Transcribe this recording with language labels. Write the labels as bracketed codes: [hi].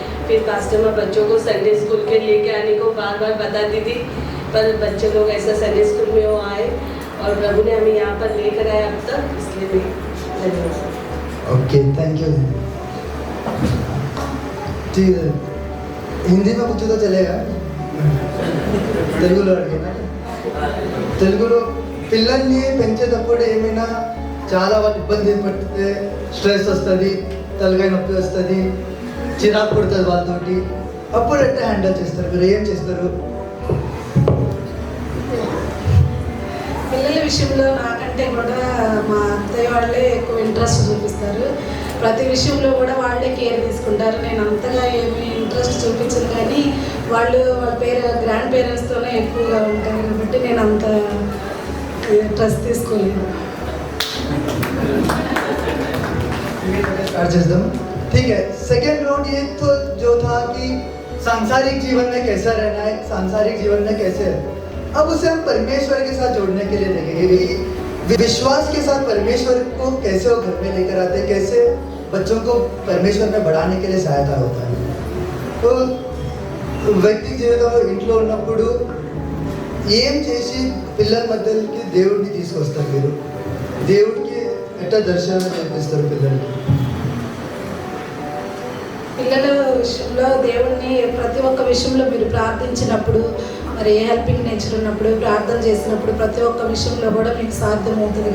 [hi] फिर पास्टर माँ बच्चों को संडे स्कूल के लेके आने को बार बार बताती थी, पर बच्चे लोग ऐसा संडे स्कूल में वो आए और प्रभु ने हमें यहाँ पर लेकर आए अब तक, इसलिए मैं धन्यवाद। [en] Okay, thank you. [hi] ठीक है, हिंदी में पूछो तो चलेगा? [te] తెలుగులో అడిగినా? తెలుగులో పిల్లల్ని పెంచేటప్పుడు ఏమైనా చాలా వాళ్ళు ఇబ్బంది పడితే స్ట్రెస్ వస్తుంది, తలకాయ నొప్పి వస్తుంది, చిరాకు పడుతుంది వాళ్ళతోటి, అప్పుడు ఎట్లా హ్యాండిల్ చేస్తారు మీరు, ఏం చేస్తారు? పిల్లల విషయంలో నాకంటే కూడా మా అత్తయ్య వాళ్ళే ఎక్కువ ఇంట్రెస్ట్ చూపిస్తారు, ప్రతి విషయంలో కూడా వాళ్ళే కేర్ తీసుకుంటారు. నేను అంతగా ఏమీ ఇంట్రెస్ట్ చూపించను, కానీ వాళ్ళ గ్రాండ్ పేరెంట్స్తోనే ఎక్కువగా ఉంటారు కాబట్టి నేను అంత ఇంట్రెస్ట్ తీసుకోలేను. [hi] स्टार्ट [te] చేద్దాం. [hi] ठीक है, सेकेंड राउंड ये तो जो था कि सांसारिक जीवन में कैसा रहना है, सांसारिक जीवन में कैसे है, अब उसे हम परमेश्वर के साथ जोड़ने के लिए देखेंगे कि विश्वास के साथ परमेश्वर को कैसे वो घर में लेकर आते हैं, कैसे बच्चों को परमेश्वर में बढ़ाने के लिए सहायता होता है। [te] तो వ్యక్తి జీవితంలో ఇంట్లో ఉన్నప్పుడు ఏం చేసి పిల్లల మధ్యకి దేవుడిని తీసుకొస్తారు, మీరు దేవుడికి ఎట్లా దర్శనం చేపిస్తారు పిల్లలకి? పిల్లల విషయంలో దేవుణ్ణి ప్రతి ఒక్క విషయంలో మీరు ప్రార్థించినప్పుడు, మరి ఏ హెల్పింగ్ నేచర్ ఉన్నప్పుడు, ప్రార్థన చేసినప్పుడు ప్రతి ఒక్క విషయంలో కూడా మీకు సాధ్యమవుతుంది.